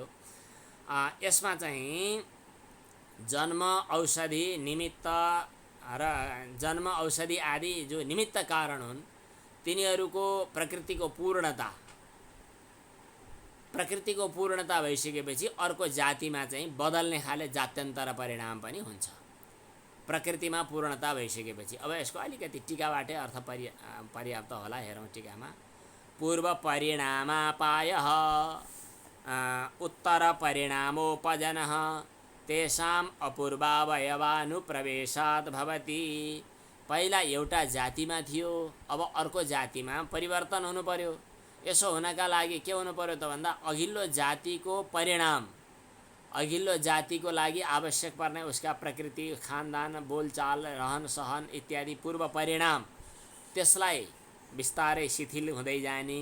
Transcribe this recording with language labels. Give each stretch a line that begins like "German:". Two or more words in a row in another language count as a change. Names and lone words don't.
Nepali: यसमा चाहिँ जन्म औषधि निमित्त र जन्म औषधि आदि जो निमित्त कारण हुन् तिनीहरूको प्रकृतिको पूर्णता भइसकेपछि अर्को जातिमा चाहिँ बदल्ने खाले जात्यन्तर परिणाम पनि हुन्छ। प्रकृतिमा पूर्णता भइसकेपछि अब यसको अलिकति टीकाबाटै अर्थ पर्याप्त होला। हेरौँ टीकामा।
Sanskrit: पूर्व परिणामापायः उत्तर परिणामोपजनः तेषाम् अपूर्वावयवानुप्रवेशात् भवति।
Nepali: पहिला एउटा जातिमा थियो, अब अर्को जातिमा परिवर्तन हुनु पर्यो। यसो हुनका लागि के हुनु पर्यो त भन्दा अघिल्लो जातिको परिणाम, अघिल्लो जातिको लागि आवश्यक पर्ने उसका प्रकृति खानदान बोलचाल रहन सहन इत्यादि पूर्व परिणाम, त्यसलाई बिस्तारै शिथिल हुँदै जाने।